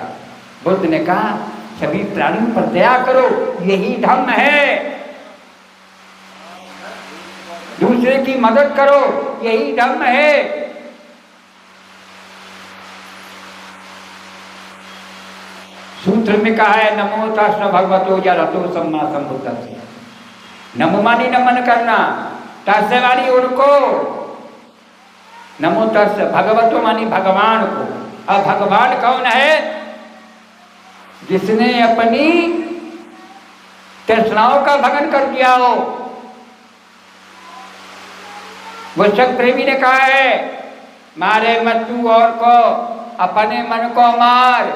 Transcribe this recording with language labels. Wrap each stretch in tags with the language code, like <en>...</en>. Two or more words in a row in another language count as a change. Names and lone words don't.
<hi>बुद्ध ने कहा सभी प्राणियों पर दया करो, यही धर्म है। दूसरे की मदद करो, यही धर्म है। सूत्र में कहा है</hi> <pi>नमो तस् भगवतो जरतो सम्मा संबुद्धस्य।</pi> <hi>नमो मानी नमन करना, तस्य वाली उनको,</hi> <pi>नमो तस् भगवतो</pi> <hi>मानी भगवान को। अब भगवान कौन है? जिसने अपनी तृष्णाओं का भगन कर दिया हो। बुद्ध प्रेमी ने कहा है मारे मत तू और को, अपने मन को मार।</hi>